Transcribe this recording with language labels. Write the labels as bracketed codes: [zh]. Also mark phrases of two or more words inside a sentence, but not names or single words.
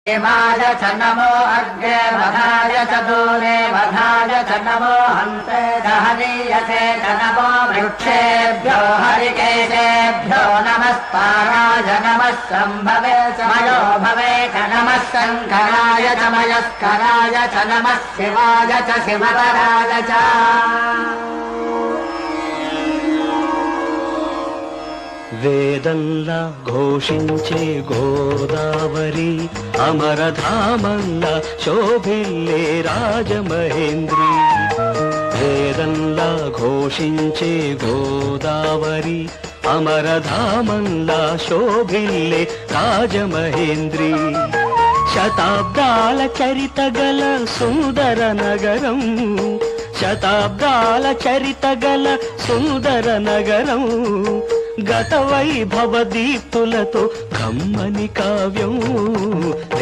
[sa] देवाय च नमो अग्रे वधाय च दूरे वधाय च नमो हन्ते हरीयसे च नमो वृक्षेभ्यो हरिकेशेभ्यो नमस्ताराय नमः शम्भवे च मयो भवे च नमः शङ्कराय च मयस्कराय च नमः शिवाय च शिवतराय च [te] వేదంలా ఘోషించే గోదావరి అమరధామంలా శోభిల్లే రాజమహేంద్రి వేదంలా ఘోషించే గోదావరి అమరధామంలా శోభిల్లే రాజమహేంద్రి శతాబ్దాల చరిత గల సుందర నగరం శతాబ్దాల చరిత గల సుందర నగరం గత వైభవ దీప్తులతో కమ్మని కావ్యం